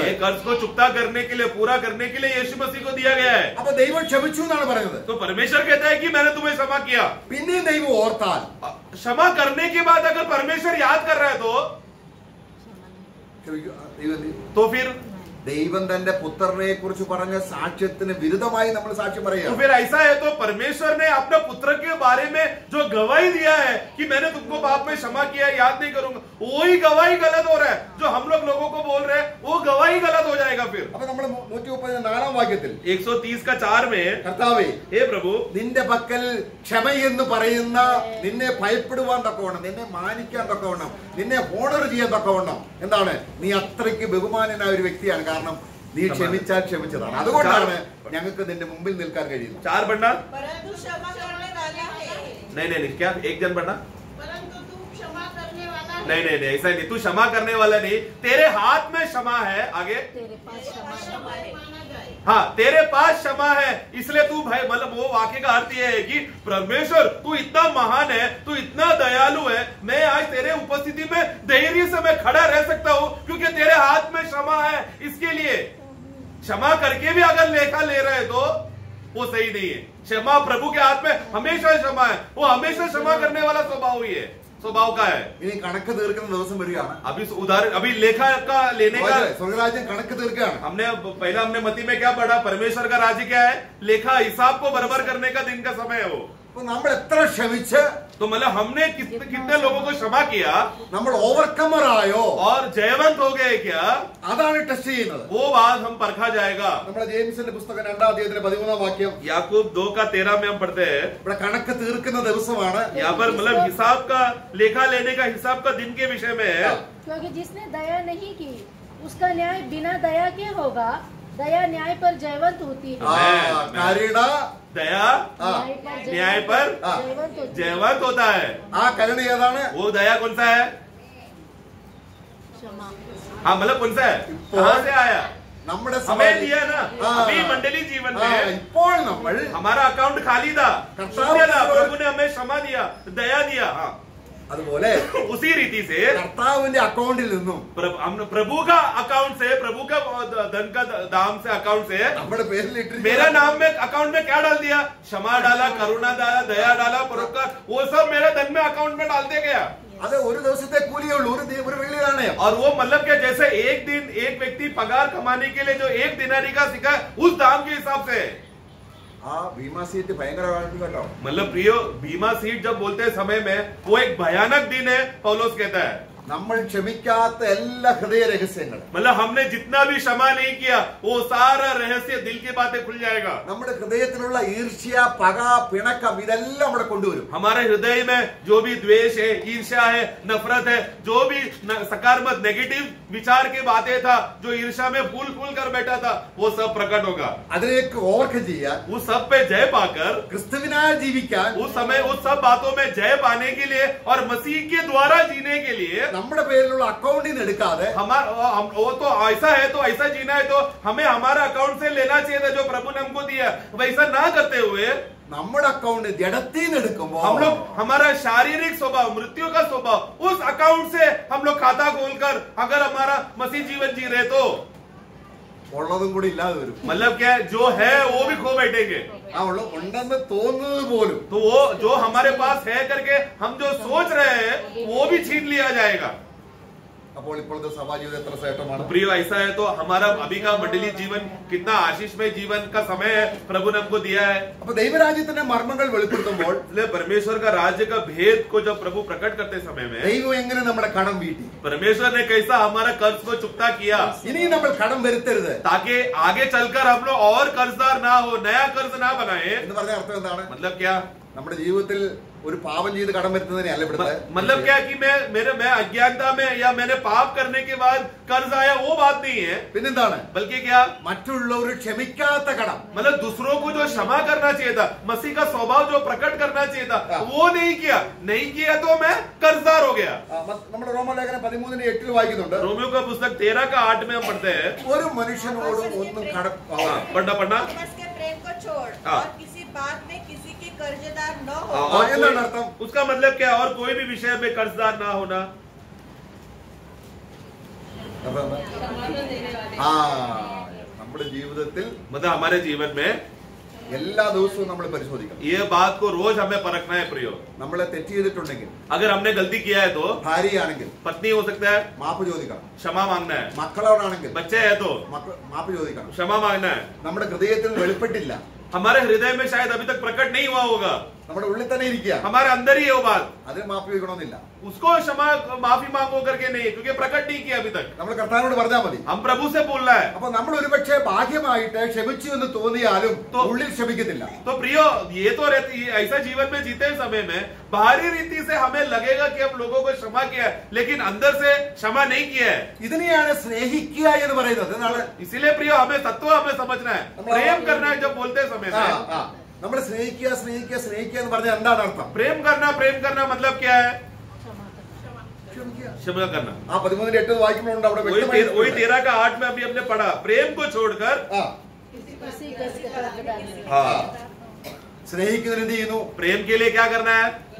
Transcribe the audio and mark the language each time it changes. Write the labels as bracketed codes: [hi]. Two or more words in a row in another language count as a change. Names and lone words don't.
[hi] ये कर्ज को चुकता करने के लिए, पूरा करने के लिए यीशु मसीह को दिया गया है. [ml] അപ്പൊ ദൈവം ക്ഷമിച്ചു എന്നാണ് പറയുന്നത്. [hi] तो परमेश्वर कहता है कि मैंने तुम्हें क्षमा किया. [ml] പിന്നെയും ദൈവം ഓർത്താൽ, [hi] क्षमा करने के बाद अगर परमेश्वर याद कर रहा है तो फिर [ml] ദൈവം തന്റെ പുത്രനെ കുറിച്ച് പറഞ്ഞ സാക്ഷ്യത്തിന് വിരുദ്ധമായി നമ്മൾ സാക്ഷ്യം [hi] तो [ml] പറയുക. [hi] फिर ऐसा है तो परमेश्वर ने अपने पुत्र के बारे में जो गवाही दिया है कि मैंने तुमको पाप में क्षमा किया, याद नहीं करूंगा, वही गवाही गलत हो रहा है. जो हम लोगों को बोल रहे हैं वो गवाही गलत हो जाएगा. फिर [ml] അപ്പൊ നമ്മൾ 134 വാക്യത്തിൽ [hi] 130 का 4 में, [ml] കർത്താവേ [hi] हे प्रभु, [ml] നിന്റെ പക്കൽ ക്ഷമയെന്ന് പറയുന്ന, നിന്നെ ഭയപ്പെടുവാൻ തക്കവണ്ണം, നിന്നെ മാനിക്കാൻ തക്കവണ്ണം, നിന്നെ ഓണർ ചെയ്യാൻ തക്കവണ്ണം, എന്താണ്, നീ അത്രയ്ക്ക് ബഹുമാനനായ ഒരു വ്യക്തിയാണ്. കാരണം നീ ക്ഷമിച്ചാൽ ക്ഷമിച്ചതാണ്. അതുകൊണ്ടാണ് ഞങ്ങൾക്ക് നിന്റെ മുമ്പിൽ നിൽക്കാൻ കഴിയുന്നത്. [hi] 4 पढ़ना. परंतु क्षमा करने वाला है. नहीं, क्या एक जन पढ़ना. परंतु तू क्षमा करने वाला है. नहीं, ऐसा नहीं. तू क्षमा करने वाला नहीं, तेरे हाथ में क्षमा है. आगे, तेरे पास क्षमा क्षमा है। माना जाए. हाँ, तेरे पास क्षमा है, इसलिए तू भाई, मतलब वो वाक्य का अर्थ ये है कि परमेश्वर तू इतना महान है, तू इतना दयालु है, मैं आज तेरे उपस्थिति में धैर्य से मैं खड़ा रह सकता हूँ क्योंकि तेरे हाथ में क्षमा है. इसके लिए क्षमा करके भी अगर लेखा ले रहे तो वो सही नहीं है. क्षमा प्रभु के हाथ में हमेशा क्षमा है. वो हमेशा क्षमा करने वाला स्वभाव ही है, स्वभाव का है. [ml] ഇനി കണക്ക് തീർക്കുന്ന ദിവസം വരികയാണ്. [hi] अभी उदाहरण, अभी लेखा का लेने का, [ml] സ്വർഗരാജ്യം കണക്ക് തീർക്കുകയാണ്. [hi] हमने मत्ती में क्या पढ़ा? परमेश्वर का राज्य क्या है? लेखा, हिसाब को बराबर करने का दिन का समय है वो. [ml] അപ്പൊ നമ്മൾ എത്ര ക്ഷമിച്ച്, [hi] तो मतलब हमने कितने लोगों को क्षमा किया [ml] നമ്മൾ ഓവർകമർ ആയോ, [hi] और जयवंत हो गए क्या, [ml] അതാണ് ടെസ്റ്റ് ചെയ്യുന്നത്. [hi] वो बात हम परखा जाएगा. [ml] നമ്മുടെ ജെയിംസിന്റെ പുസ്തകം 2-ാം അധ്യായത്തിലെ 13-ാം വാക്യം. [hi] याकूब 2:13 में हम पढ़ते हैं. [ml] ഇവിടെ കണക്ക് തീർക്കുന്ന ദിവസമാണ്. [hi] यहाँ पर मतलब हिसाब का, लेखा लेने का, हिसाब का दिन के विषय में है. क्योंकि जिसने दया नहीं की उसका न्याय बिना दया के होगा. दया न्याय पर जयवंत होती है. [ml] കരുണ [hi] दया न्याय पर जयवंत होती है. जयवंत होता है. [ml] ആ കരുണ ഏതാണ്? [hi] वो दया कौन सा है? क्षमा. हाँ, मतलब कौन सा है? कहाँ से आया? [ml] നമ്മുടെ [hi] हमें दिया ना. हाँ. अभी मंडली जीवन में [ml] ഇപ്പോൾ നമ്മൾ [hi] हमारा अकाउंट खाली था, शून्य था. प्रभु ने हमें क्षमा दिया, दया दिया. हाँ, [ml] അതുപോലെ [hi] उसी रीति से [ml] കർത്താവിന്റെ അക്കൗണ്ടിൽ നിന്നും [hi] प्रभु का अकाउंट से, प्रभु का धन का दाम से, अकाउंट से [ml] നമ്മുടെ പേരിൽ [hi] मेरा नाम में, अकाउंट में क्या डाल दिया? क्षमा डाला, करुणा डाला, दया डाला, परोपकार, वो सब मेरे धन में, अकाउंट में डाल दे गया. [ml] അത് ഒരു ദിവസത്തെ കൂലിയേ ഉള്ളൂ, ഒരു വെള്ളി നാണയം. [hi] और वो मतलब क्या, जैसे एक दिन एक व्यक्ति पगार कमाने के लिए जो 1 दिनारी का सिक्का, उस दाम के हिसाब से. [ml] ആ ഭീമാ സീറ്റ് ഭയങ്കരമാണ് കേട്ടോ. [hi] मतलब प्रियो, बीमा सीट जब बोलते हैं समय में, वो एक भयानक दिन है, पौलुस कहता है. [ml] നമ്മൾ ക്ഷമിക്കാത്ത എല്ലാ ഹൃദയ രഹസ്യങ്ങളും, [hi] मतलब हमने जितना भी क्षमा नहीं किया, वो सारा रहस्य, दिल की बातें खुल जाएगा. [ml] നമ്മുടെ ഹൃദയത്തിലുള്ള ഈർഷ്യ, പക, പിണക്കം, ഇതെല്ലാം അവിടെ കൊണ്ടുവരും. [hi] हमारे हृदय में जो भी द्वेष है, ईर्ष्या है, नफरत है, जो भी सकारात्मक नेगेटिव विचार की बातें था, जो ईर्ष्या में फूल कर बैठा था, वो सब प्रकट होगा. [ml] അതിലേക്ക് ഓവർകം ചെയ്യാൻ, [hi] उस सब पे जय पाकर, [ml] ക്രിസ്തുവിനായി ജീവിക്കാൻ, [hi] उस समय उस सब बातों में जय पाने के लिए और मसीह के द्वारा जीने के लिए [ml] നമ്മുടെ പേരിലുള്ള അക്കൗണ്ടിൽ നിന്ന് എടുക്കാതെ, [hi] वो तो ऐसा है, तो ऐसा जीना है तो हमें हमारा अकाउंट से लेना चाहिए था जो प्रभु ने हमको दिया. वैसा ना करते हुए [ml] നമ്മുടെ അക്കൗണ്ട് ജഡത്തിൽ നിന്ന് എടുക്കുമ്പോൾ, [hi] हम लोग हमारा शारीरिक स्वभाव, मृत्यु का स्वभाव, उस अकाउंट से हम लोग खाता खोलकर अगर हमारा मसीह जीवन जी रहे तो [ml] ഉള്ളതും കൂടി ഇല്ലാതെ വരും. [hi] मतलब क्या है, जो है वो भी खो बैठेंगे. [ml] ആ ഉണ്ടെന്ന് തോന്നുന്നത് പോലും [hi] तो वो जो हमारे पास है करके हम जो सोच रहे हैं वो भी छीन लिया जाएगा. [ml] അപ്പോൾ ഇപ്പോഴത്തെ സഭാജീവിതം എത്ര ശ്രേഷ്ഠമാണ്. [hi] प्रिय, ऐसा है तो हमारा अभी का मंडली जीवन कितना आशीषमय जीवन का समय है, प्रभु ने हमको दिया है. [ml] അപ്പൊ ദൈവരാജ്യത്തിന്റെ മർമ്മങ്ങൾ വെളിപ്പെടുത്തുമ്പോൾ, [hi] इसलिए परमेश्वर का राज्य का भेद को जब प्रभु प्रकट करते समय में, [ml] ദൈവം എങ്ങനെ നമ്മുടെ കടം വീട്ടി, [hi] परमेश्वर ने कैसा हमारा कर्ज को चुकता किया, [ml] ഇനിയും നമ്മൾ കടം വരുത്തരുത് [hi] ताकि आगे चलकर हम लोग और कर्जदार ना हो, नया कर्ज ना बनाए. [ml] എന്ന് പറഞ്ഞ അർത്ഥം എന്താണ്? [hi] मतलब क्या? [ml] നമ്മുടെ ജീവിതത്തിൽ ഒരു പാപം ചെയ്ത് കടം വരുത്തുന്നതിനെ അല്ല ഇവിടുത്തെ. [hi] मतलब क्या कि मैं अज्ञानता में या मैंने पाप करने के बाद कर्ज आया, वो बात नहीं है. [ml] പിന്നെന്താണ്? [hi] बल्कि क्या, [ml] മറ്റുള്ളവർ ക്ഷമിക്കാത്ത കടം. [hi] मतलब दूसरों को जो क्षमा करना चाहिए था, मसीह का स्वभाव जो प्रकट करना चाहिए था, वो नहीं किया तो मैं कर्जदार हो गया. [ml] നമ്മുടെ റോമലേഖനം 13:8 വായിക്കുന്നുണ്ട്. [hi] रोमियो का पुस्तक 13:8 में हम पढ़ते हैं. [ml] ഒരു മനുഷ്യനോടും ഒന്നും കടം [hi] पढ़ना आपस के प्रेम को छोड़ हाँ. और किसी बात में किसी की कर्जदार न हो। और [ml] എന്താണ് അർത്ഥം? [hi] उसका मतलब क्या? और कोई भी विषय में कर्जदार ना होना। [ml] ആ നമ്മുടെ ജീവിതത്തിൽ [hi] मतलब हमारे जीवन में [ml] എല്ലാ ദിവസവും നമ്മൾ പരിശോധിക്കണം. [hi] ये बात को रोज हमें परखना है प्रियो। [ml] നമ്മളെ തെറ്റ് ചെയ്തിട്ടുണ്ടെങ്കിൽ, [hi] अगर हमने गलती किया है तो [ml] ഭാര്യയാണെങ്കിൽ [hi] पत्नी हो सकता है, [ml] മാപ്പ് ചോദിക്കണം. [hi] क्षमा मांगना है। [ml] മക്കളോടാണെങ്കിൽ [hi] बच्चे है तो [ml] മാപ്പ് ചോദിക്കണം. [hi] क्षमा मांगना है। [ml] നമ്മുടെ ഹൃദയത്തിൽ വെളിപ്പെട്ടില്ല, [hi] हमारे हृदय में शायद अभी तक प्रकट नहीं हुआ होगा, [ml] നമ്മുടെ ഉള്ളിൽ തന്നെ ഇരിക്കുക, [hi] हमारे अंदर ही है वो बात। [ml] അതിന് മാപ്പ് ചോദിക്കണമെന്നില്ല. [hi] उसको क्षमा माफी मांगो करके नहीं, क्योंकि प्रकट नहीं किया अभी तक। [ml] നമ്മൾ കർത്താവിനോട് പറഞ്ഞാൽ മതി. [hi] हम प्रभु से बोलना है। [ml] അപ്പൊ നമ്മൾ ഒരുപക്ഷെ ഭാഗ്യമായിട്ട് ക്ഷമിച്ചു എന്ന് തോന്നിയാലും ഉള്ളിൽ ക്ഷമിക്കത്തില്ല. [hi] तो प्रियो, ये तो रहती ऐसा जीवन में जीते समय में बाहरी रीति से हमें लगेगा कि हम लोगों को क्षमा किया है, लेकिन अंदर से क्षमा नहीं किया है। [ml] ഇതിനെയാണ് സ്നേഹിക്കുക എന്ന് പറയുന്നത്. എന്നാണ് [hi] इसीलिए प्रियो, हमें तत्व हमें समझना है, प्रेम करना है। जब बोलते समय में [ml] നമ്മൾ സ്നേഹിക്കുക സ്നേഹിക്കുക സ്നേഹിക്കുക എന്ന് പറഞ്ഞാൽ എന്താണ് അർത്ഥം? [hi] प्रेम करना मतलब क्या है? क्षमा करना। [ml] ആ 13:8 വായിക്കുന്നുണ്ട് അവിടെ [hi] वही [ml] വ്യക്തമായി. [hi] 13:8 में अभी हमने पढ़ा, प्रेम को छोड़कर उसी कर्जदार से। हाँ, [ml] സ്നേഹിക്കുന്നതിന് എന്ത് ചെയ്യുന്നു? [hi] प्रेम के लिए क्या करना है?